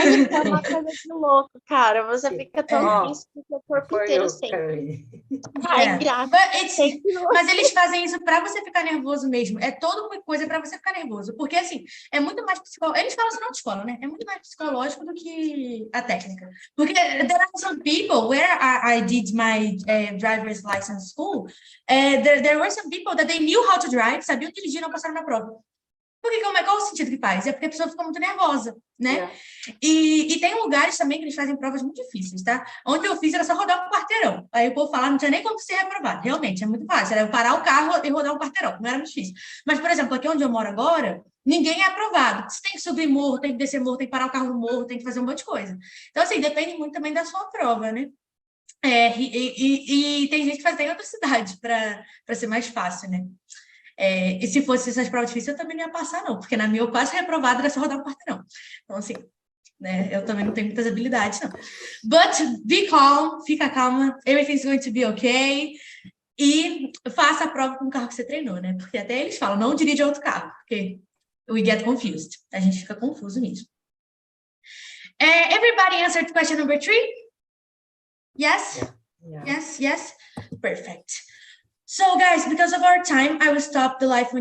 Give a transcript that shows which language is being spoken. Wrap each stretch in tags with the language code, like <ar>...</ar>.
<pt>É uma coisa de louco, cara. Você fica tão tenso que o seu corpo inteiro sente. Ai, graças. Mas eles fazem isso para você ficar nervoso mesmo. É toda uma coisa para você ficar nervoso. Porque, assim, é muito mais psicológico. Eles falam assim, não de escola, né? É muito mais psicológico do que a técnica. Porque</pt> <en>there are some some people where I did my driver's license school, there were some people that they knew how to drive,</en> <pt>sabiam dirigir e não passaram na prova. Porque qual o sentido que faz? É porque a pessoa fica muito nervosa, né?</pt> <en>Yeah.</en> <pt>E tem lugares também que eles fazem provas muito difíceis, tá? Onde eu fiz era só rodar um quarteirão. Aí o povo fala, não tinha nem como ser reprovado. Realmente, é muito fácil. Era eu parar o carro e rodar um quarteirão. Não era muito difícil. Mas, por exemplo, aqui onde eu moro agora, ninguém é aprovado. Você tem que subir morro, tem que descer morro, tem que parar o carro no morro, tem que fazer um monte de coisa. Então, assim, depende muito também da sua prova, né? E tem gente que faz até em outra cidade para ser mais fácil, né? E se fosse essas provas difíceis, eu também não ia passar, não, porque na minha eu quase reprovada era só rodar um quarteirão. Então, assim, né, eu também não tenho muitas habilidades, não.</pt> <en>But be calm,</en> <pt>fica calma,</pt> <en>everything's going to be okay.</en> <pt>E faça a prova com o carro que você treinou, né? Porque até eles falam, não dirija outro carro, porque</pt> <en>we get confused.</en> <pt>A gente fica confuso nisso.</pt> <en>Everybody answered question number 3? Yes? Yeah. Yes, yes? Perfect. So, guys, because of our time, I will stop the live when</en>